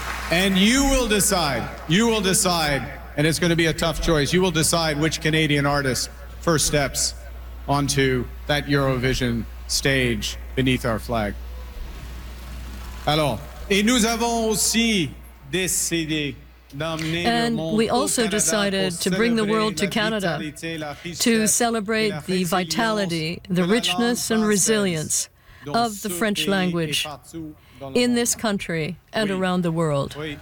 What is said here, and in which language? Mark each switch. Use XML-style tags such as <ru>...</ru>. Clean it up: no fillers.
<en>And you will decide, and it's going to be a tough choice, you will decide which Canadian artist first steps onto that Eurovision stage beneath our flag.</en> <fr>Alors, et nous avons aussi décidé d'amener le monde au Canada,</fr> <en>decided to bring the world to Canada to celebrate the vitality, the richness and resilience of the French language in this country and around the world.</en>